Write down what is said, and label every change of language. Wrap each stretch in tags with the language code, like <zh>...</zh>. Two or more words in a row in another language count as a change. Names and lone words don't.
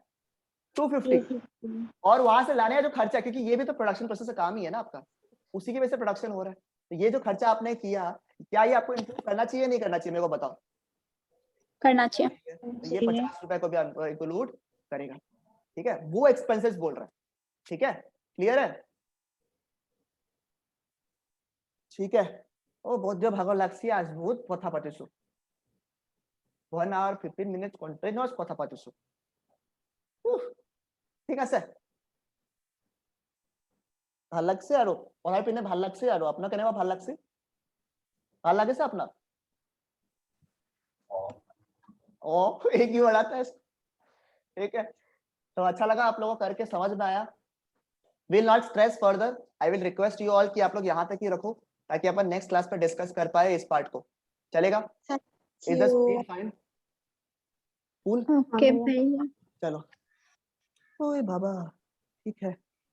<hi>250, और वहां से लाने का जो खर्चा, क्योंकि ये भी तो प्रोडक्शन प्रोसेस का काम ही है ना आपका, उसी की वजह से प्रोडक्शन हो रहा है, तो ये जो खर्चा आपने किया, क्या ये आपको इंक्लूड करना चाहिए नहीं करना चाहिए? मेरे को बताओ। करना चाहिए। ये 50 रुपए को भी इंक्लूड करेगा, ठीक है, वो एक्सपेंसेस बोल रहा है, ठीक है, क्लियर है? ठीक है। ओ बहुत जो</hi> <as>ভাগৰ লাগছি,</as> <hi>आज बहुत</hi> <as>কথা পাতিছো,</as> <en>1 hour 15 minutes</en> <as>কন্টিনিউয়াস কথা পাতিছো, ঠিক আছে? ভাল লাগছে আৰু পঢ়াই পিনে ভাল লাগছে, আৰু আপোনাৰ কেনেকুৱা ভাল লাগছে? ভাল লাগিছে আপোনাৰ?</as> <hi>ओ एक ही बढ़ाता है, ठीक है। तो अच्छा लगा आप लोगों को करके, समझ में आया?</hi> <en>will not stress further, I will request you all</en> <hi>कि आप लोग यहाँ तक ही रखो, ताकि अपन</hi> <en>next class</en> <hi>पे डिस्कस कर पाए इस पार्ट को। चलेगा?</hi> <en>is the speed fine? cool?</en> <hi>ओके भैया। चलो। ओए बाबा, ठीक है।</hi>